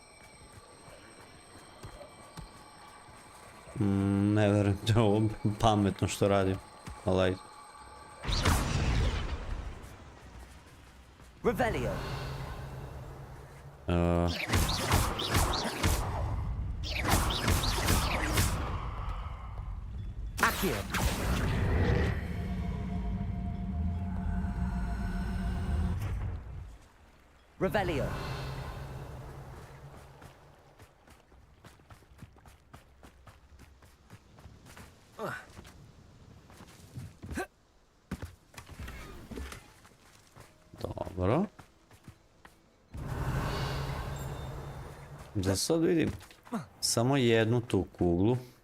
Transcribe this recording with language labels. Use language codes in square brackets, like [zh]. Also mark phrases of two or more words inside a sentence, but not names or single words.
[bs] Ne vjerujem da je ovo pametno što radim, ali ajde. Revelio. Accio. Revelio. Dobro. Da sad vidim samo jednu tu kuglu.